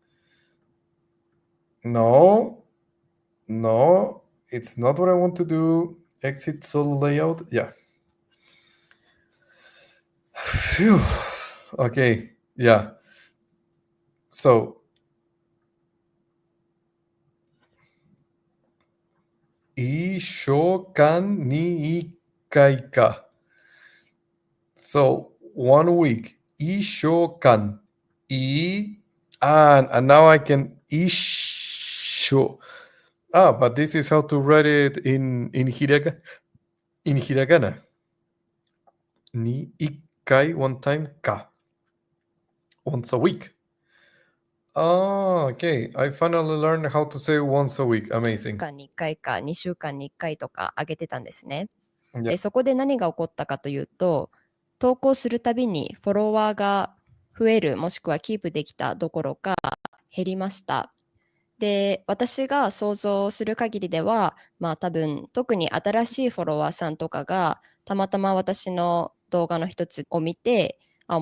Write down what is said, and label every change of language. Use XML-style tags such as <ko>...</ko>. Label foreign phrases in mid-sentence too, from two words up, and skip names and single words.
<en>No, it's not what I want to do. Exit solo layout. Yeah. Phew. Okay. Yeah. So</en> <ja>一週間に一回か.</ja> <en>So 1 week. Ishokan. And now I can isho. But this is how to write it in hiragana.</en> <ja>に一回,</ja> <en>1 time,</en> <ja>ka.</ja> <en>Once a week. Okay. I finally learned how to say once a week. Amazing.</en> <ja>1週間に1回か2週間に1回とか上げてたんですね。</ja> <en>Yeah.</en> <ja>で、そこで何が起こったかというと、投稿するたびにフォロワーが増えるもしくはキープできたどころか減りました。で、私が想像する限りでは、多分特に新しいフォロワーさんとかがたまたま私の動画の一つを見て、面</ja>